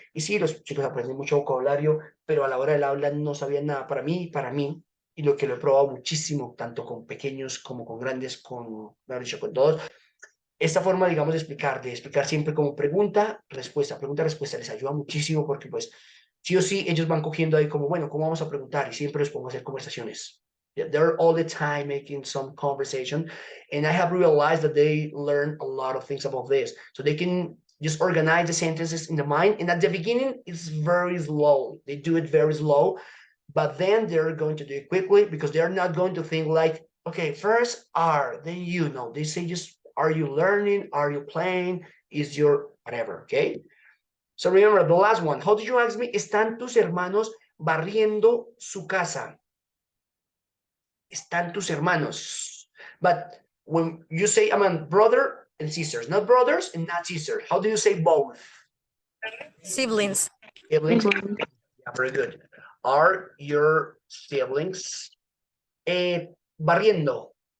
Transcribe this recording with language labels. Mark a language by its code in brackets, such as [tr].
[es] Y sí, los chicos aprenden mucho vocabulario, pero a la hora del habla no sabían nada para mí, y lo que lo he probado muchísimo, tanto con pequeños como con grandes, mejor dicho, con todos. Esta forma, digamos, de explicar siempre como pregunta, respuesta, les ayuda muchísimo porque pues sí o sí ellos van cogiendo ahí como, bueno, ¿cómo vamos a preguntar? Y siempre les pongo a hacer conversaciones. [en] They're all the time making some conversation, and I have realized that they learn a lot of things about this. So they can just organize the sentences in the mind, and at the beginning, it's very slow. They do it very slow, but then they're going to do it quickly because they're not going to think like, okay, first are, then you know. They say just, are you learning? Are you playing? Is your whatever, okay? So remember the last one. How did you ask me? [es] ¿Están tus hermanos barriendo su casa? Están tus hermanos. [en] But when you say, I mean, brother and sisters, not brothers and not sisters. How do you say both? Siblings. Siblings. Yeah, very good. Are your siblings barriendo?